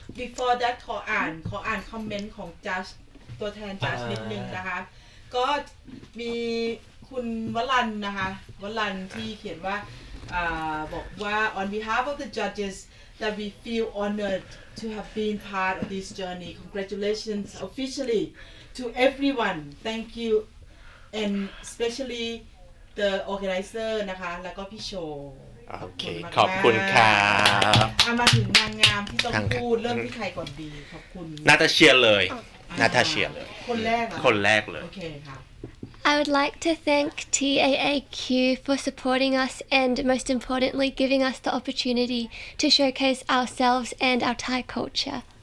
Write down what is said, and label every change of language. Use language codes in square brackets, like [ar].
[en] Before that, [th] ขออ่านคอมเมนต์ของจัสตัวแทนจัสนิดนึงนะคะก็มีคุณวรันนะคะวรันที่เขียนว่าบอกว่า [en] on behalf of the judges that we feel honored to have been part of this journey. Congratulations officially to everyone. Thank you and especially. The organizer [th] นะคะแล้วก็พี่ โช โอเคขอบคุณครับ มาถึงนางงามที่ต้องพูดเริ่มที่ใครก่อนดีขอบคุณ นาตาเชียเลยนาตาเชียเลย คนแรก คนแรกเลย โอเคค่ะ [en] I would like to thank TAAQ for supporting us and most importantly giving us the opportunity to showcase ourselves and our Thai culture